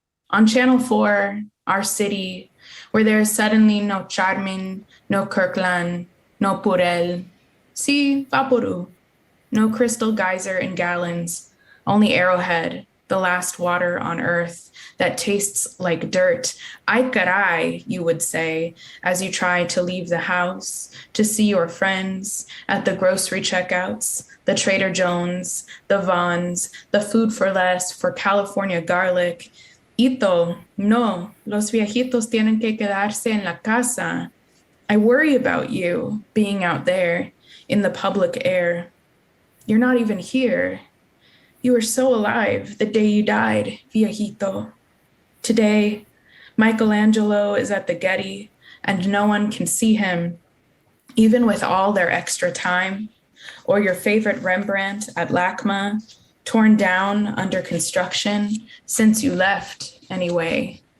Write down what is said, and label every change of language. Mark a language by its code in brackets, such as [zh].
[en] On Channel 4, our city, where there is suddenly no Charmin, no Kirkland, no Purell, si Vaporu, no Crystal Geyser in gallons, only Arrowhead, the last water on earth that tastes like dirt. [es] Ay caray, [en] you would say, as you try to leave the house, to see your friends at the grocery checkouts, the Trader Joe's, the Vons, the Food for Less for California garlic. [es] Ito, no, los viejitos tienen que quedarse en la casa. [en] I worry about you being out there in the public air. You're not even here. You were so alive the day you died, viejito. Today, Michelangelo is at the Getty, and no one can see him, even with all their extra time, or your favorite Rembrandt at LACMA, torn down under construction since you left anyway.